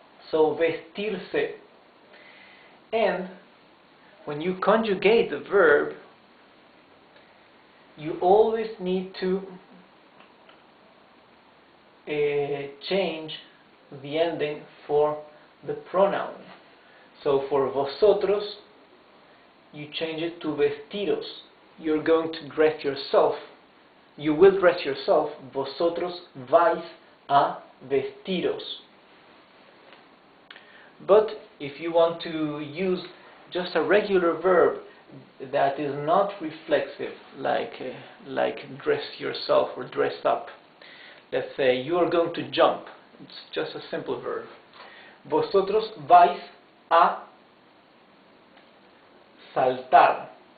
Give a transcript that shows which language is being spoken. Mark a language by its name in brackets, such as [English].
[English] So vestirse. And when you conjugate the verb, you always need to change the ending for the pronoun. So for vosotros, you change it to vestidos. You're going to dress yourself. You will dress yourself. [Spanish] Vosotros vais a vestiros. [English] But if you want to use just a regular verb that is not reflexive, like dress yourself or dress up, let's say you are going to jump. It's just a simple verb. [Spanish] Vosotros vais a saltar.